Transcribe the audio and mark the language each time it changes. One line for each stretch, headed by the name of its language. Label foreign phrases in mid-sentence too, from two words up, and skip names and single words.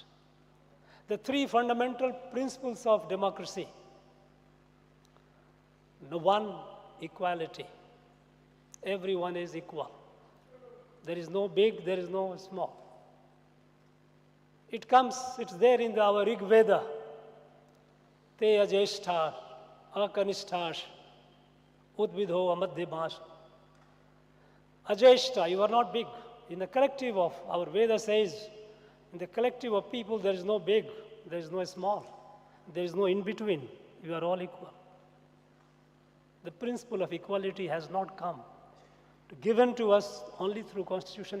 English: The 3 fundamental principles of democracy. One, equality. Everyone is equal. There is no big, there is no small. It's there in our Rig Veda.
Sanskrit: ते अजेष्ठर्, अकनिष्ठर्, उद्विधो अमध्यमश्.
English: Ajeshta, you are not big. In the collective of, our Veda says, in the collective of people, there is no big, there is no small, there is no in between. You are all equal. The principle of equality has not come given to us only through Constitution.